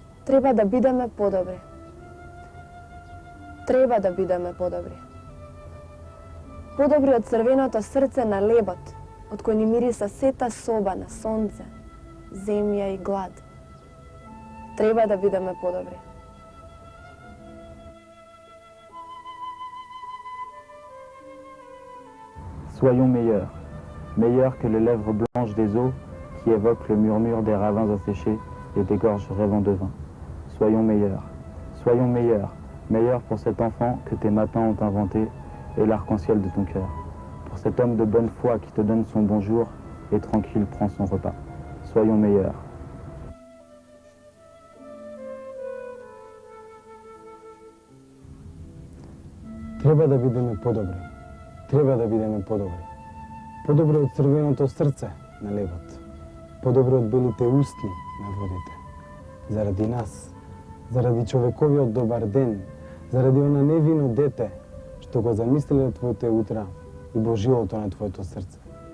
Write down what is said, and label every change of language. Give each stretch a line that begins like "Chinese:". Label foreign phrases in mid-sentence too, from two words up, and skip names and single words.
Macedonian: Треба да бидеме подобри. Треба да бидеме подобри. Подобри од црвеното срце на лебот, од кој ни мириса сета соба на сонце, земја и глад. Треба да бидеме подобри.
French: Soyons meilleurs, meilleurs que les lèvres blanches des eaux qui évoquent le murmure des ravins asséchés et des gorges rêvant de vin. Soyons meilleurs, meilleurs pour cet enfant que tes matins ont inventé et l'arc-en-ciel de ton cœur, pour cet homme de bonne foi qui te donne son bonjour et tranquille prend son repas. Soyons meilleurs.
Macedonian: Треба да бидеме подобри. Треба да бидеме подобри. Подобри од црвеното срце на лебот. Подобри од белите устни на водите. Заради нас, заради човековиот добар ден, заради она невино дете што го замислиле твоите утра и божилото на твоето срце.